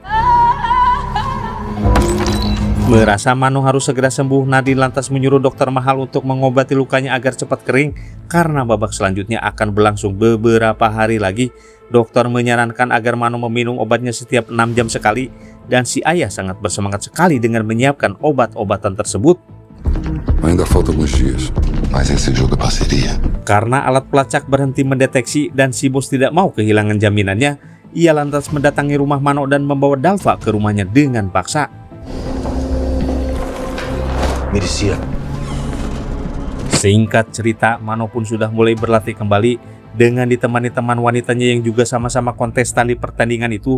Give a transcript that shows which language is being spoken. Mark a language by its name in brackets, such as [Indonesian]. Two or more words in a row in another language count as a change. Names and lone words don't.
[Indonesian] Merasa Mano harus segera sembuh, Nadine lantas menyuruh dokter mahal untuk mengobati lukanya agar cepat kering karena babak selanjutnya akan berlangsung beberapa hari lagi. Dokter menyarankan agar Mano meminum obatnya setiap 6 jam sekali, dan si ayah sangat bersemangat sekali dengan menyiapkan obat-obatan tersebut. [Portuguese] Ainda falta alguns dias, mas esse jogo é parceria. [Indonesian] Karena alat pelacak berhenti mendeteksi dan si bos tidak mau kehilangan jaminannya, ia lantas mendatangi rumah Mano dan membawa Dalva ke rumahnya dengan paksa. [Portuguese] Merecia. [Indonesian] Singkat cerita, Mano pun sudah mulai berlatih kembali dengan ditemani teman wanitanya yang juga sama-sama kontestan di pertandingan itu.